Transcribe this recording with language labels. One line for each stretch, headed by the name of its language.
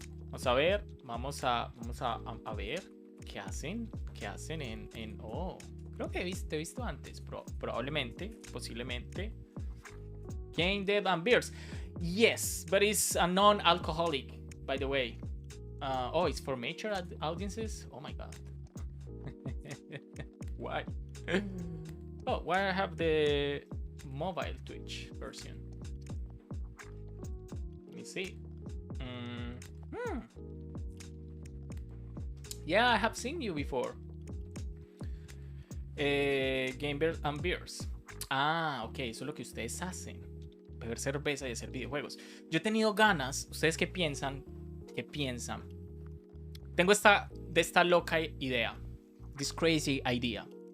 Spanish: Vamos a ver, vamos a ver qué hacen en oh, creo que te he visto antes, probablemente, posiblemente.
English: Game Dead and Beers. Yes, but it's a non-alcoholic, by the way. Oh, it's for mature audiences? Oh my god. Why? Oh, why I have the mobile Twitch version? Let me see. Yeah, I have seen you before. Game and Beers.
Spanish: Ok, eso es lo que ustedes hacen. Beber cerveza y hacer videojuegos. Yo he tenido ganas, ¿ustedes qué piensan? ¿Qué piensan? Tengo esta loca idea.
English: This crazy idea.